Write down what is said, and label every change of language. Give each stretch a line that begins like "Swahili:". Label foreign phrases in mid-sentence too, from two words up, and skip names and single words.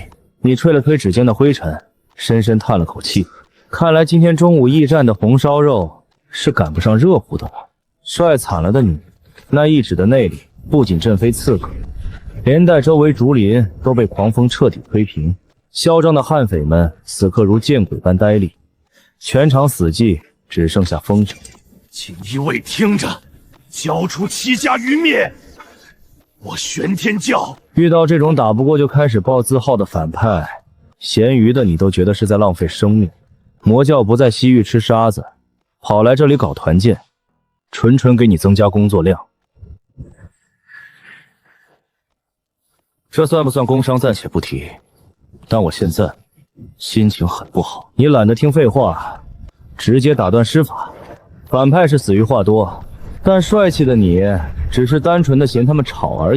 Chinese: 你吹了吹指尖的灰塵，深深嘆了口氣。看來今天中午驛站的紅燒肉是趕不上熱乎的了。帥慘了的你，那一指的內力不僅震飛刺客，連帶周圍竹林都被狂風徹底推平。囂張的悍匪們此刻如見鬼般呆立，全場死寂，只剩下风声。锦衣卫听着，交出戚家余灭，我玄天教。遇到这种打不过就開始爆字號的反派，閒餘的你都覺得是在浪費生命。魔教不在西域吃沙子，跑來這裡搞團建，純純給你增加工作量。這算不算工傷暫且不提，但我現在心情很不好。你懶得聽廢話，直接打斷施法。反派是死於話多，但帥氣的你只是單純的嫌他們吵而已。